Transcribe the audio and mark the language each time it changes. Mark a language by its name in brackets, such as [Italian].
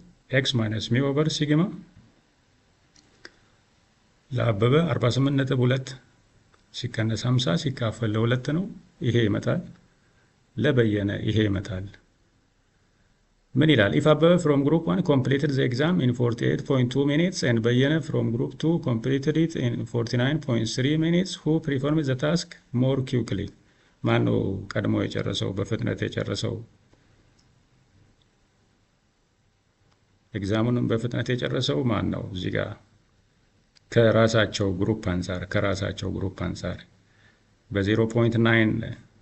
[English] x minus mi over sigma [Amharic] ለአበበ 48.2 ሲቀነስ 50 ሲካፈል ለ2 ነው። ይሄ ይመጣል። ለበየነ ይሄ ይመጣል። ምን ይላል? [English] if አበበ from group 1 completed the exam in 48.2 minutes and በየነ from group 2 completed it in 49.3 minutes who performed the task more quickly? [Amharic] ማነው ቀድሞ የጨረሰው በፍጥነት የጨረሰው? ኤግዛሙንም በፍጥነት የጨረሰው ማን ነው? እዚህ ጋር ከራሳቸው ግሩፕ አንፃር በ0.9